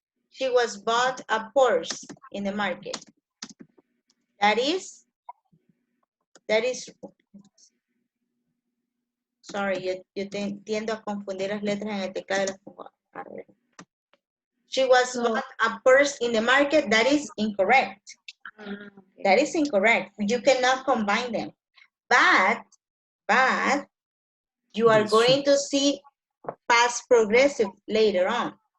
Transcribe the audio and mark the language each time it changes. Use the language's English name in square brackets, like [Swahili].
[English] She was bought a purse in the market. That is, sorry, [Spanish] yo tiendo a confundir las letras en el teclado de las. [English] She was bought a purse in the market. That is incorrect. Okay. That is incorrect. You cannot combine them. But you are going to see past progressive later on.